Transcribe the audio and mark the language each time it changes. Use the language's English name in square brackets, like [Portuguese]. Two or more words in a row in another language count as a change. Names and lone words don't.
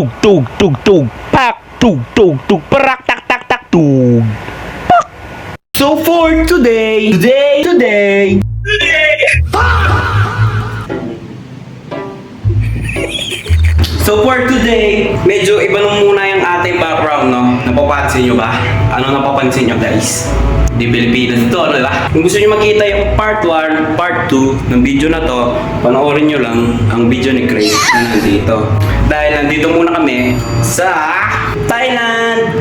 [English] tug tug tug pak tug tug tug parak tak tak tak tug pak. So for today. So for today, [Filipino] medyo iba nung muna yung ating background, no? Napapansin nyo ba? Ano napapansin nyo, guys? Di Pilipinas to, ano ba? Kung gusto nyo makita yung [English] part 1, part 2 [Filipino] ng video na to, panoorin nyo lang ang video ni Chris na nandito. Dahil nandito muna kami sa Thailand!